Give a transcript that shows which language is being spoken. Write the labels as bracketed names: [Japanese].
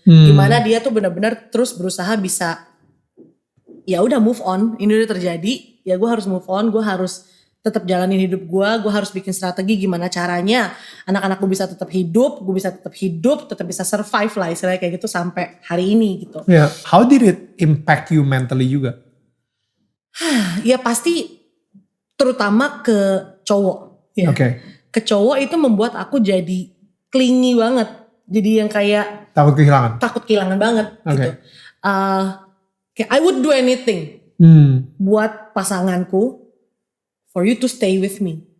[Indonesian] Gimana dia tuh benar-benar terus berusaha bisa, ya udah move on, ini udah terjadi, ya gue harus move on, gue harus tetap jalanin hidup gue harus bikin strategi gimana caranya anak-anakku bisa tetap hidup, gue bisa tetap hidup, tetap bisa survive lah istilahnya kayak gitu sampai hari ini gitu. [English] Yeah. How did it impact you mentally [Indonesian] juga? Ya pasti terutama ke cowok. Ya. Oke. Ke cowok itu membuat aku jadi clingy banget. Jadi yang kayak takut kehilangan. Takut kehilangan banget gitu. Kayak [English] I would do anything [Indonesian] buat pasanganku [English] for you to stay with me.